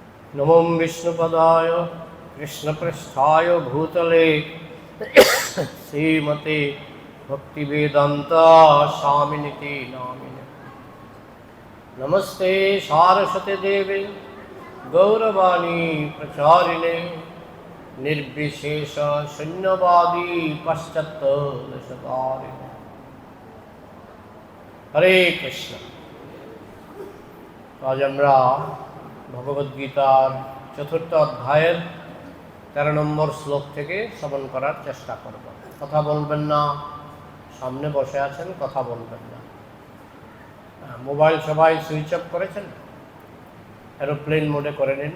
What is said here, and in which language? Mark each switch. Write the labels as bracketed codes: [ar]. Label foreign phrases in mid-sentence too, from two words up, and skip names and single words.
[sa] नमो विष्णुपदाय कृष्णपृष्ठाय भूतले श्रीमते भक्तिवेदांता स्वामिनिति नामिने। नमस्ते सारस्वती देवे गौरवाणी प्रचारिणे निर्विशेष शून्यवादी पाश्चात्य देशतारिणे। हरे कृष्ण। [bn] आज আমরা ভগবদ্গীতার চতুর্থ অধ্যায়ের 13 নম্বর শ্লোক থেকে শ্রবণ করার চেষ্টা করব। কথা বলবেন না, সামনে বসে আছেন, কথা বলবেন না। মোবাইল সবাই [en] switch off [bn] করেছেন, [en] aeroplane mode [bn] করে নিন।